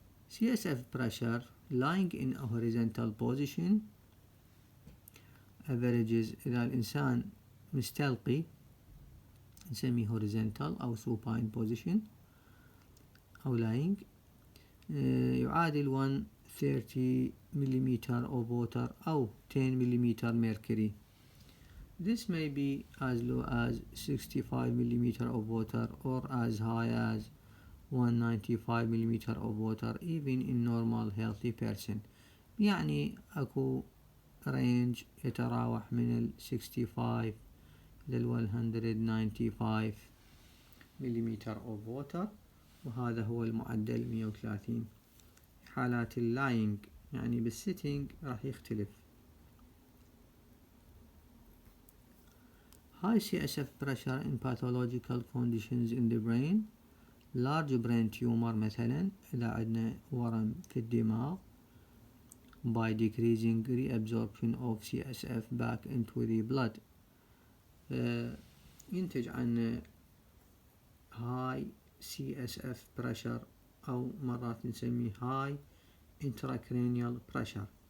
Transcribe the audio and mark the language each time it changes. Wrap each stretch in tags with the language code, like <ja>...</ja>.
<en>CSF pressure lying in a horizontal position averages</en> <ar>إذا الإنسان مستلقي نسميه</ar> <en>horizontal أو supine position أو lying يعادل 130 millimeter of water أو 10 millimeter mercury. This may be as low as 65 millimeter of water or as high as 195 millimeter of water even in normal healthy person.</en> <ar>يعني أكو range يتراوح من ال 65 إلى 195 millimeter of water وهذا هو المعدل 130. حالات اللاينج يعني بالسيتنج راح يختلف.</ar> <en>High CSF pressure in pathological conditions in the brain. Large brain tumor</en> <ar>مثلا إذا عندنا ورم في الدماغ</ar> <en>by decreasing reabsorption of CSF back into the blood</en> <ar>ينتج عن</ar> <en>high CSF pressure</en> <ar>أو مرات نسميه</ar> <en>high intracranial pressure.</en>